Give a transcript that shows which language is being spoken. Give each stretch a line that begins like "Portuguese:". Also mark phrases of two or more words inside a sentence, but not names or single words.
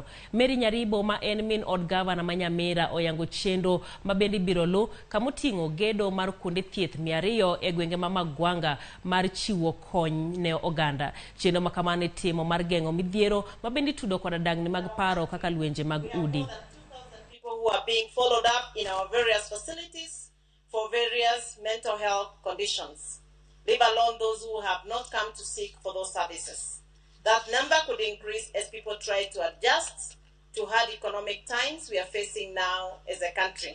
Luo (Kenya and Tanzania): Mary Nyaribo ma en min od gavana ma Nyamira oyango chenro ma bende biro lu kamoting'o gedo mar kuonde thieth 200 e gwenge ma Magwanga mar chiwo kony ne oganda. Chenro makamano itimo mar geng'o midhiero ma bende tudo kod dang'ni mag paro kaka lwenje mag udi.
English: People who are being followed up in our various facilities for various mental health conditions, leave alone those who have not come to seek for those services. That number could increase as people try to adjust to hard economic times we are facing now as a country.